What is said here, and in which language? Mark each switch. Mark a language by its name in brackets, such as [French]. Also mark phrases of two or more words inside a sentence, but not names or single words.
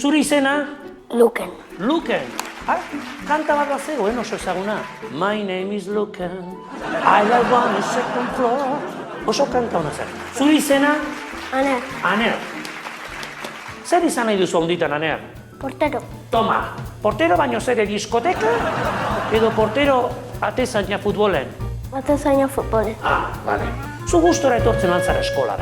[Basque] izena? Luken. Luken. Kanta bat bat zegoen oso ezaguna. [English] My name is Luken, I live on the second floor. [Basque] Oso kanta hona zen. Zure izena? Aner. Aner. Zer izan nahi duzu onditan, Aner? Portero. Toma, portero baino zer diskoteka? Edo portero atezaina futbolen? Atezaina futbolen. Bale. Zu gustora etortzen altzara eskolara?